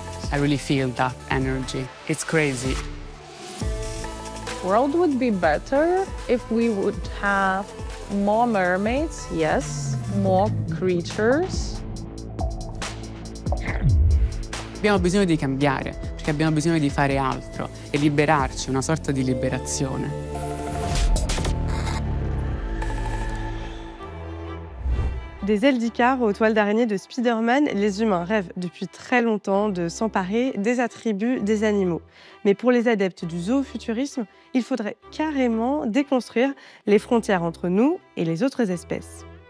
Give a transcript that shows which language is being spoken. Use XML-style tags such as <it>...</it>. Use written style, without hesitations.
<en>I really feel that energy. It's crazy. World would be better if we would have more mermaids, yes, more creatures.</en> <it>Abbiamo bisogno di cambiare, perché abbiamo bisogno di fare altro e liberarci, una sorta di liberazione.</it> <fr>Des ailes d'Icare aux toiles d'araignée de Spider-Man, les humains rêvent depuis très longtemps de s'emparer des attributs des animaux. Mais pour les adeptes du zoo-futurisme, il faudrait carrément déconstruire les frontières entre nous et les autres espèces.</fr>